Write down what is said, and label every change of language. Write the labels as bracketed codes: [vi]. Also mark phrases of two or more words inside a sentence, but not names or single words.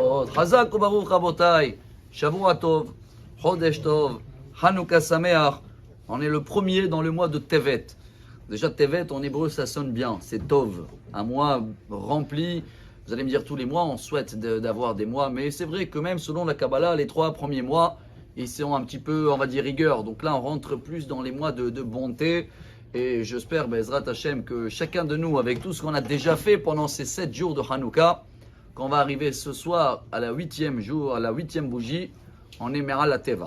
[he] מאוד. חזק וברוך רבותיי. שבוע טוב, חודש טוב, חנוכה שמח. [fr] On est le premier dans le mois de Tevet. Déjà Tevet en hébreu ça sonne bien, c'est Tov. Un mois rempli. Vous allez me dire tous les mois on souhaite d'avoir des mois, mais c'est vrai que même selon la Kabbalah, les 3 premiers mois, ils sont un petit peu, on va dire, rigueur. Donc là on rentre plus dans les mois de bonté. Et j'espère, [he] בעזרת השם, [fr] que chacun de nous, avec tout ce qu'on a déjà fait pendant ces 7 jours de Hanouka, qu'on va arriver ce soir à la 8e jour, à la 8e bougie, on aimera la Teva.